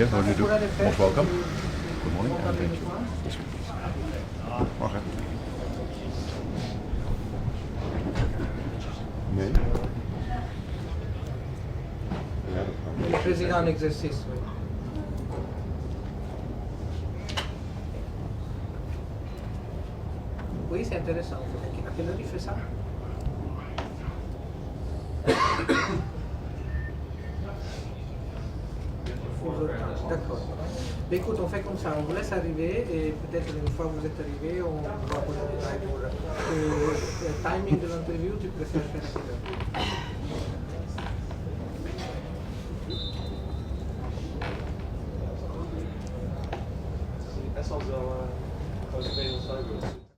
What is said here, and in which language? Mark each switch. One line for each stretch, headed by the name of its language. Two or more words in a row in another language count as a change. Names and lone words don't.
English: How do you do? Most welcome. Good morning and thank you. This way, please.
Dutch: Morgen. Nee.
French: Le président en exercice, oui. Oui, c'est intéressant. À quelle heure il fait ça? D'accord. Mais écoute, on fait comme ça, on vous laisse arriver et peut-être une fois que vous êtes arrivé, on va vous le détail pour le timing de l'interview, tu préfères faire à quelle heure?
Dutch: Best wel grote wereld